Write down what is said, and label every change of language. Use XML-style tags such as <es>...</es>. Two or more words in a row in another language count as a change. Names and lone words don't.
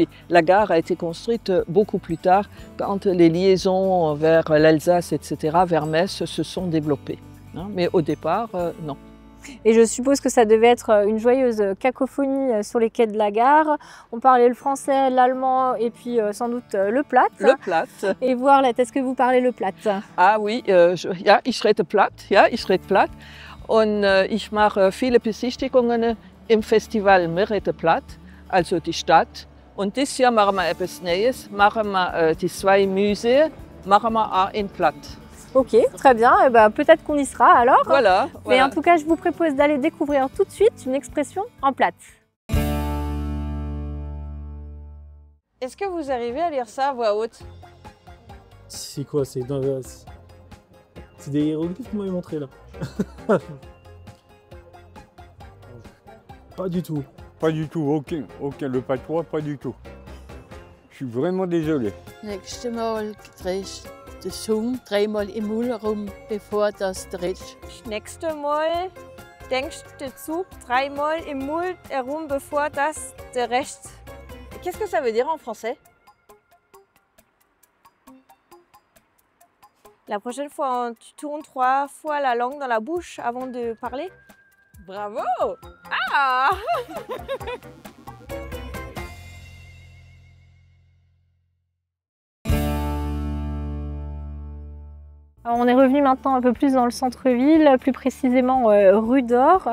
<fr>Oui, la gare a été construite beaucoup plus tard, quand les liaisons vers l'Alsace, etc., vers Metz, se sont développées. Mais au départ, non. Et je suppose que ça devait être une joyeuse cacophonie sur les quais de la gare. On parlait le français, l'allemand et puis sans doute le platt. Le platt. Et voir là, est-ce que vous parlez le platt? Ah oui,</fr> <de>ja, ich rede platt. Ja, ich rede platt. Und ich mache viele Besichtigungen im Festival Merete Platt, also die Stadt. Und dieses Jahr machen wir etwas Neues. Machen wir die 2 Museen, machen wir auch in Platt.</de> <fr>Ok, très bien. Eh ben, peut-être qu'on y sera alors. Voilà. Mais en tout cas, je vous propose d'aller découvrir tout de suite une expression en platt. Est-ce que vous arrivez à lire ça à voix haute? C'est quoi? C'est des hiéroglyphes que vous m'avez montré là. Pas du tout. Pas du tout, aucun, le patois, pas du tout. Je suis vraiment désolé.</fr> <de>Nächste Mal drehst du Zunge dreimal im Mund herum, bevor das drehst. Nächste Mal denkst du Zug 3-mal im Mund herum, bevor das der Rest.</de> <fr>Qu'est-ce que ça veut dire en français? La prochaine fois, tu tournes 3 fois la langue dans la bouche avant de parler. Bravo! Ah! Alors, on est revenu maintenant un peu plus dans le centre-ville, plus précisément rue d'Or.</fr>